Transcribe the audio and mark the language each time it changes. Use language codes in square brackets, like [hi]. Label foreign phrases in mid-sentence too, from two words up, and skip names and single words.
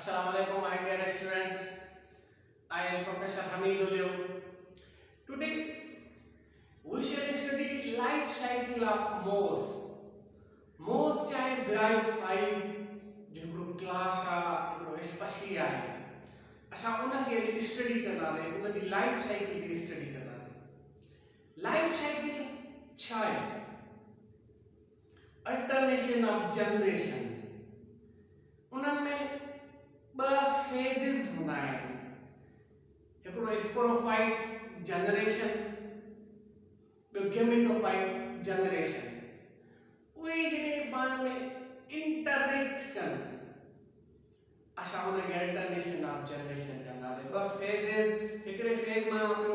[en] Assalamualaikum, my dear students. I am Professor Hamidullah. Today we shall study life cycle of moths. [sd] Moths चाहे bryophyte जो क्लास आ जो स्पीशी आहे असां उनखे स्टडी कंदा आहियूं उनजी [en] life cycle [sd] खे स्टडी कंदा आहियूं [en] life cycle [sd] छा आहे [en] alternation of generation [sd] उनमें ब फेजेस हूंदा आहिनि हिकिड़ो [en] sporophyte generation [sd] ॿियो [en] gametophyte generation [sd] उहे जॾहिं पाण में इंटरेक्ट कनि असां उनखे [en] alternation of generation [sd] चवंदासीं ॿ फेजेस हिकिड़े फेज मां ॿियो